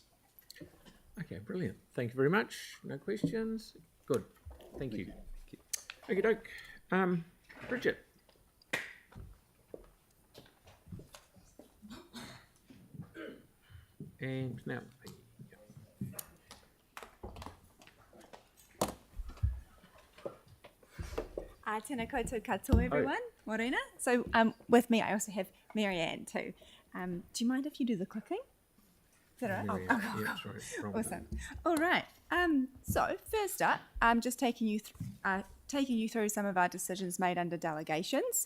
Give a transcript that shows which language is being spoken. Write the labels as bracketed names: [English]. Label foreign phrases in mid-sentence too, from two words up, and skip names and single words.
[English] Okay, brilliant. Thank you very much. No questions? Good. Thank you. Okie doke. Bridget. And now. [Māori] Tēnā koutou katoa, [English] everyone. Morena. So with me, I also have Marianne too. Do you mind if you do the clicking? Is that all right? Yeah, sorry, wrong Awesome. All right. So first up, I'm just taking you through some of our decisions made under delegations.